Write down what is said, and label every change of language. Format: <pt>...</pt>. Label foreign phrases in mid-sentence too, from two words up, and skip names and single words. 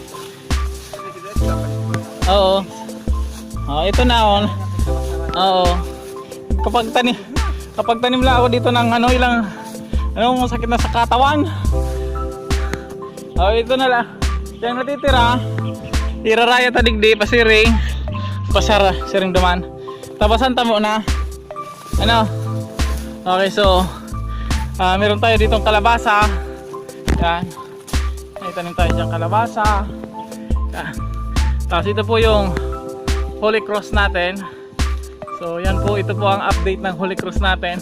<tl>Oo. Ito na Oo. Kapag tanim lang ako dito ng sakit na sa katawan. Ito na lang. Yung natitira,</tl> <bik>iraraya tadigdi, pasiring, siring duman. Tabasan tamo na.</bik> <tl>Okay, so meron tayo ditong kalabasa. Yan. May tanim tayo diyang kalabasa. Yan. Tapos ito po yung Holy Cross natin. So yan po, ito po ang update ng Holy Cross natin.</tl>